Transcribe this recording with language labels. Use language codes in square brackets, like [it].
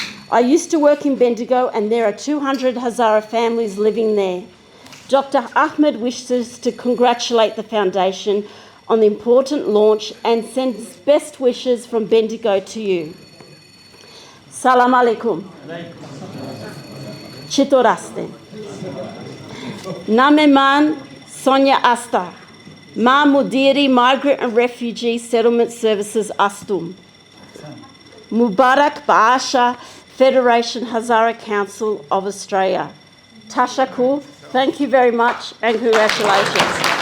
[en] I used to work in Bendigo and there are 200 Hazara families living there. Dr. Ahmed wishes to congratulate the Foundation on the important launch and sends best wishes from Bendigo to you. [ar] Salam alaikum. [fa] چطور هستین؟ نام من سونیا استا. من مدیری Migrant and Refugee Settlement Services هستم. مبارک باشد Federation Hazara Council of Australia. [en] Tashakur, thank you very much and congratulations.